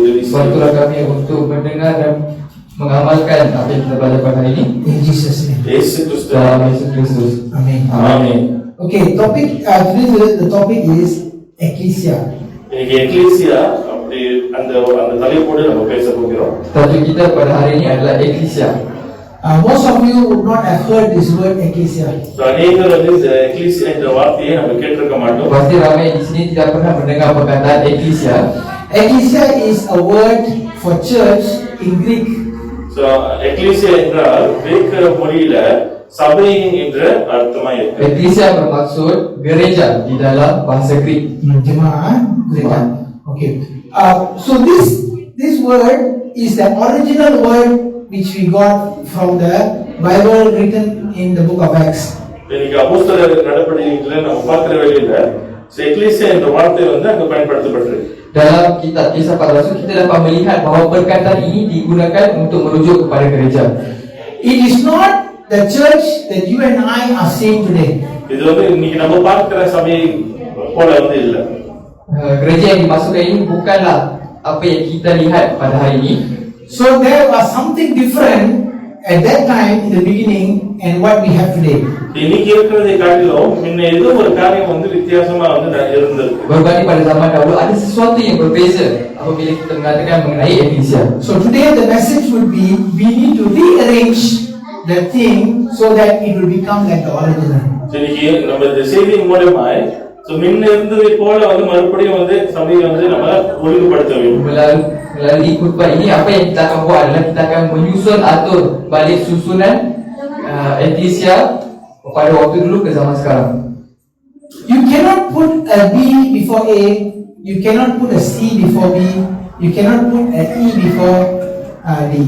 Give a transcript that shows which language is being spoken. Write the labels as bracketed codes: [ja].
[ms] Bantulah kami untuk mendengar dan mengamalkan apa yang kita belajar pada hari ini. [en] In Jesus' name. [ms] Dalam Yesus Kristus. Amen. Amen. [en] Okay, today the topic is Ecclesia. [ta] இன்னைக்கு ecclesia அப்படி அந்த தலைப்போடு நம்ம பேச போகிறோம். [ms] Tajuk kita pada hari ini adalah Ecclesia. [en] Most of you would not have heard this word Ecclesia. [ta] அநேகர் வந்து இந்த ecclesia என்ற வார்த்தையை நம்ம கேட்டிருக்க மாட்டோம். [ms] Pasti ramai di sini tidak pernah mendengar perkataan Ecclesia. [en] Ecclesia is a word for church in Greek. [ta] So ecclesia என்றால் கிரேக்க மொழியில சபை என்ற அர்த்தமா இருக்கு. [ms] Ecclesia bermaksud gereja di dalam bahasa Greek. Jemaah gereja. Okay. [en] So this word is the original word which we got from the Bible written in the book of Acts. [ta] இன்னைக்கு அப்போஸ்தலர் நடபடிகளில நம்ம பார்க்கிற வேளையில எக்லீசியா என்ற வார்த்தை வந்து அங்க பயன்படுத்தப்பட்டிருக்கு. [ms] Dalam kitab Kisah Para Rasul kita dapat melihat bahawa perkataan ini digunakan untuk merujuk kepada gereja. [en] It is not the church that you and I are seeing today. [ta] இது வந்து இன்னைக்கு நம்ம பார்க்கிற சபை போல வந்து இல்ல. [ms] Gereja yang dimaksudkan ini bukanlah apa yang kita lihat pada hari ini. [en] So there was something different at that time in the beginning and what we have today. [ta] இன்னைக்கு இருக்கிறதை காட்டிலும் முன்ன ஏதோ ஒரு காரியம் வந்து வித்தியாசமா வந்து இருந்திருக்கு. [ms] Berbanding pada zaman dahulu ada sesuatu yang berbeza apabila kita mengatakan mengenai Ecclesia. [en] So today the message would be we need to rearrange the thing so that it will become like the original. [ta] இன்னைக்கு நம்ம இந்த செய்தி மூலமாய் முன்ன இருந்ததை போல வந்து மறுபடியும் வந்து சபையை வந்து நம்ம ஒழுங்குபடுத்த வேண்டும். [ms] Melalui khutbah ini apa yang kita akan buat adalah kita akan menyusun atur balik susunan eklesia pada waktu dulu ke zaman sekarang. [en] You cannot put a B before A, you cannot put a C before B, you cannot put a E before D.